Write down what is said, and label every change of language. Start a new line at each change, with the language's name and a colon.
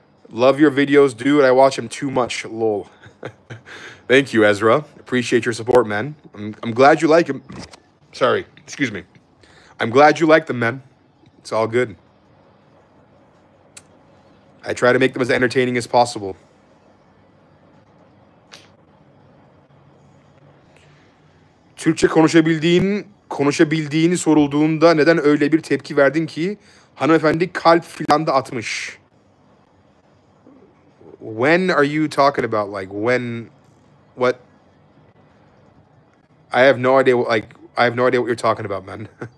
English: Love your videos, dude. I watch them too much. Lol. Thank you, Ezra. Appreciate your support, man. I'm glad you like them. Sorry. Excuse me. I'm glad you like them, man. It's all good. I try to make them as entertaining as possible.
Turkish: Türkçe konuşabildiğini sorulduğunda neden öyle bir tepki verdin ki? Hanımefendi kalp filan da atmış.
English: When are you talking about? Like, when, what? I have no idea. I have no idea what you're talking about, man.